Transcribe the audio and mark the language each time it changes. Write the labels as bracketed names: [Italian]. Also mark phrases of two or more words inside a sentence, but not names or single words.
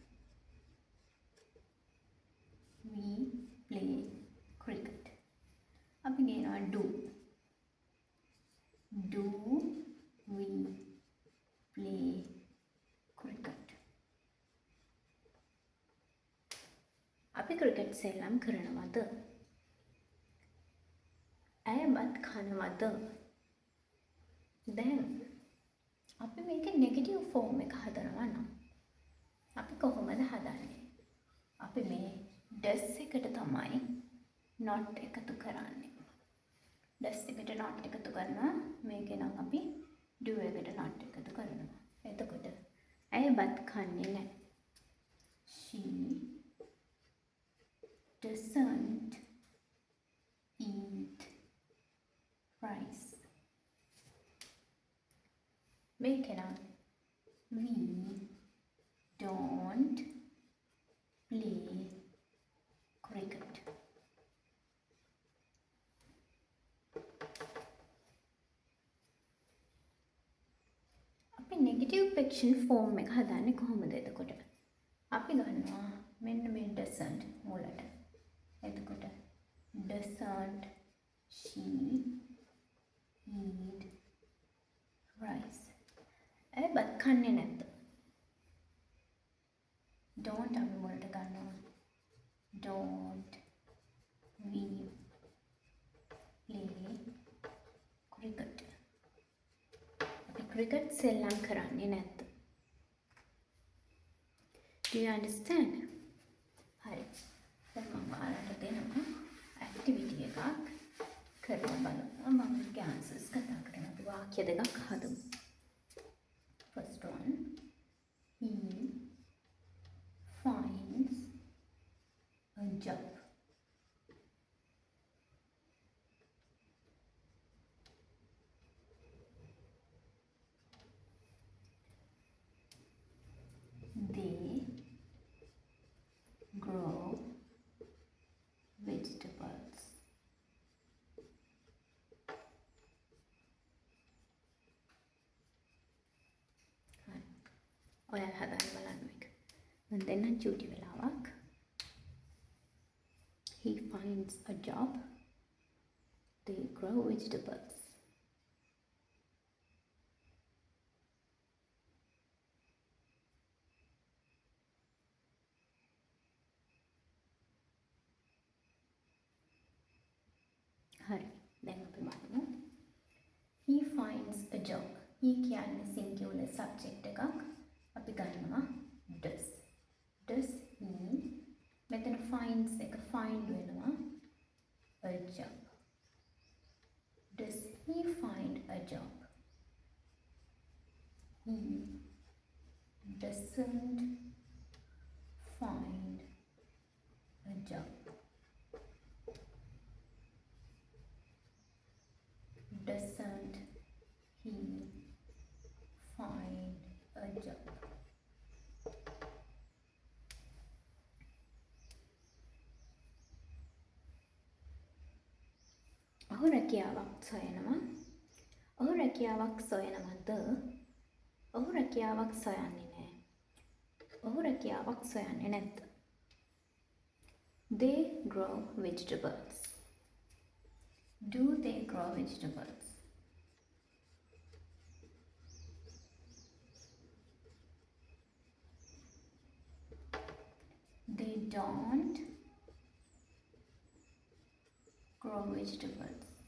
[English] we play cricket. [Sinhala] අපි කියනවා [English] do. do we play cricket? [Sinhala] අපි ක්‍රිකට් සෙල්ලම් කරනවද? ඇය බත් කනවද? දැන් අපි මේක [English] negative form [Sinhala] එක හදනවා නම් අපි කොහොමද හදන්නේ? අපි මේ does එකට තමයි not එකතු කරන්නේ. does එකට not එකතු කරනවා. මේකේ නම් අපි do එකට not එකතු කරනවා. එතකොට ඇය බත් කන්නේ නැහැ. [English] she doesn't eat rice. Make it up. We don't play cricket. [Sinhala] අපි [English] negative question form [Sinhala] එක හදන්නේ කොහොමද එතකොට? අපි ගන්නවා මෙන්න මේ doesn't මුලට. [English] එතකොට doesn't she eat rice? [Sinhala] ඇය බත් කන්නේ නැද්ද? don't අපි මුලට ගන්නවා. [English] don't we play cricket? [Sinhala] අපි ක්‍රිකට් සෙල්ලම් කරන්නේ නැද්ද? [English] do you understand? [Sinhala] හරි. දැන් මම ඔයාලට දෙනවා ඇක්ටිවිටි එකක් කරලා බලන්න. මම මේකේ ආන්සර්ස් කතා කරනවා. අපි වාක්‍ය දෙකක් හදමු. [English] First one, he finds a job. They grow vegetables. [Sinhala] ඔයාලා හදාන්න බලන්න මේක. මම දෙන්නම් චූටි වෙලාවක්. [English] He finds a job. They grow vegetables. [Sinhala] හරි. දැන් අපි බලමු. [English] He finds a job. [Sinhala] He කියන්නේ [English] singular subject [Sinhala] එකක්. අපි ගන්නවා does. [English] Does he මෙතන finds එක find වෙනවා a job. Does he find a job? He doesn't find a job. Doesn't he find a job? [Sinhala] ඔහු රැකියාවක් සොයනවා. ඔහු රැකියාවක් සොයනවද? ඔහු රැකියාවක් සොයන්නේ නැහැ. ඔහු රැකියාවක් සොයන්නේ නැද්ද? [English] They grow vegetables. Do they grow vegetables? They don't grow vegetables.